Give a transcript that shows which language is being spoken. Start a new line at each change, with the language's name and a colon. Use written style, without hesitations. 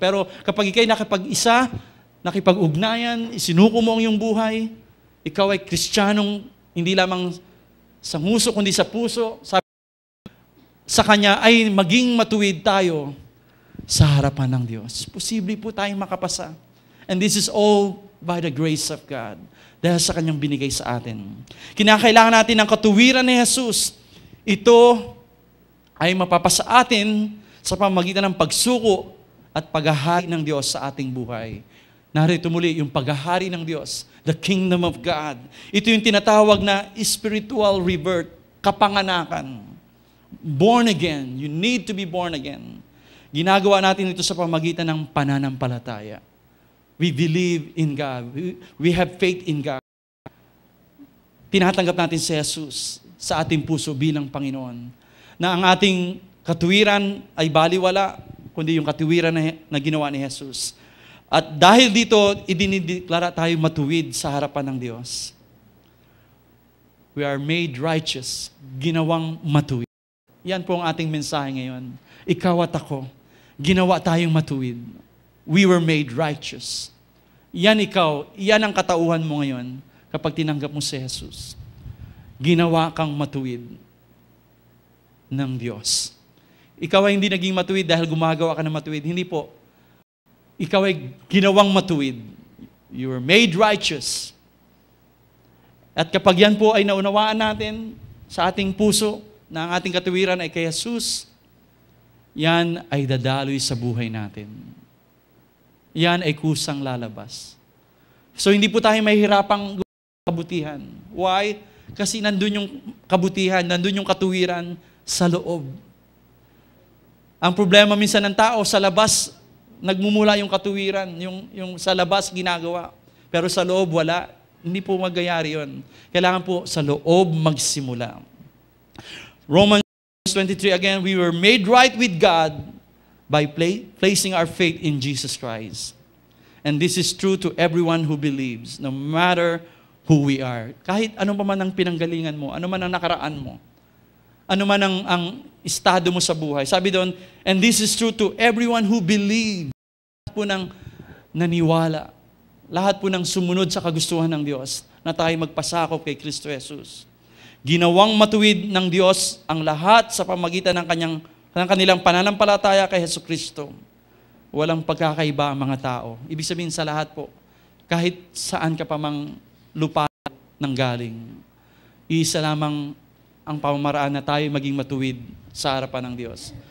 Filipino: Pero kapag ikay nakipag-isa, nakipag-ugnayan, isinuko mo ang iyong buhay, ikaw ay Kristiyanong hindi lamang sa nguso, kundi sa puso, sa Kanya ay maging matuwid tayo sa harapan ng Diyos. Posible po tayong makapasa.
English: And this is all by the grace of God.
Filipino: Dahil sa Kanyang binigay sa atin. Kinakailangan natin ng katuwiran ni Jesus. Ito ay mapapasa atin sa pamamagitan ng pagsuko at paghahari ng Diyos sa ating buhay. Narito muli yung paghahari ng Diyos,
English: the kingdom of God.
Filipino: Ito yung tinatawag na spiritual rebirth, kapanganakan. Born again.
English: You need to be born again.
Filipino: Ginagawa natin ito sa pamamagitan ng pananampalataya.
English: We believe in God. We have faith in God.
Filipino: Tinatanggap natin si Jesus sa ating puso bilang Panginoon. Na ang ating katuwiran ay baliwala, kundi yung katuwiran na ginawa ni Jesus. At dahil dito, idinideklara tayo matuwid sa harapan ng Diyos.
English: We are made righteous,
Filipino: ginawang matuwid. Yan po ang ating mensahe ngayon. Ikaw at ako, ginawa tayong matuwid.
English: We were made righteous.
Filipino: Yan ikaw, yan ang katauhan mo ngayon kapag tinanggap mo si Jesus. Ginawa kang matuwid ng Diyos. Ikaw ay hindi naging matuwid dahil gumagawa ka ng matuwid. Hindi po. Ikaw ay ginawang matuwid.
English: You were made righteous.
Filipino: At kapag yan po ay naunawaan natin sa ating puso na ang ating katuwiran ay kay Jesus, yan ay dadaloy sa buhay natin. Yan ay kusang lalabas. So hindi po tayo mahihirapang kabutihan. Why? Kasi nandun yung kabutihan, nandun yung katuwiran sa loob. Ang problema minsan ng tao, sa labas, nagmumula yung katuwiran, yung sa labas ginagawa. Pero sa loob, wala. Hindi po magyayari yun. Kailangan po sa loob magsimula.
English: Romans 23, again, we were made right with God by placing our faith in Jesus Christ. And this is true to everyone who believes, no matter who we are.
Filipino: Kahit ano pa man ang pinanggalingan mo, ano man ang nakaraan mo, ano man ang estado mo sa buhay. Sabi doon,
English: and this is true to everyone who believes.
Filipino: Lahat po ng naniwala, lahat po ng sumunod sa kagustuhan ng Diyos na tayo magpasakop kay Kristo Jesus. Ginawang matuwid ng Diyos ang lahat sa pamagitan ng kanilang pananampalataya kay Jesucristo. Walang pagkakaiba ang mga tao. Ibig sabihin sa lahat po, kahit saan ka pa mang lupa ng galing, isa lamang ang pamamaraan na tayo maging matuwid sa harapan ng Diyos.